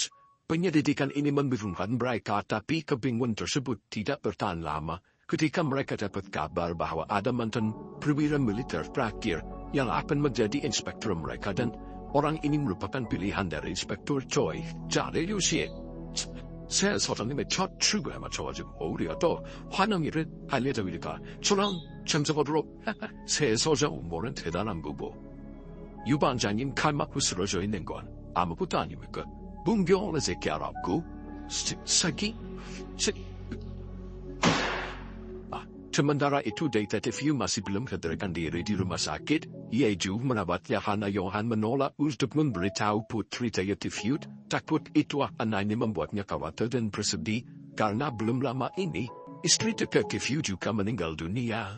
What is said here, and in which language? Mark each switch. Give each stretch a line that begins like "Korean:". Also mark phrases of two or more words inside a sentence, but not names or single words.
Indonesian: Penyelidikan ini membingungkan mereka, tapi kebingungan tersebut tidak bertahan lama. Ketika mereka dapat kabar bahwa ada mantan perwira militer terakhir yang akan menjadi inspektur mereka dan orang ini merupakan pilihan dari Inspektur Choi. Jadi Lucy,
Korean: 새 서장님의 첫 출근에 맞춰가지고 우리가 또 환영회를 할 예정이니까 저랑 참석하도록. 새 서장 음모는 대단한 거고 유반장님 칼 맞고 쓰러져 있는 건 아무것도 아닙니까? 문경원의 새끼 알았고 새끼?
Indonesian: Sementara itu Detektif Yu masih belum sadarkan diri di rumah sakit. Yeju menabatnya Hana Yohan menolak untuk memberitahu putri Detektif Yu. Takut itu akan hanya membuatnya khawatir dan bersedih. Karena belum lama ini, istri Detektif Yu juga meninggal dunia.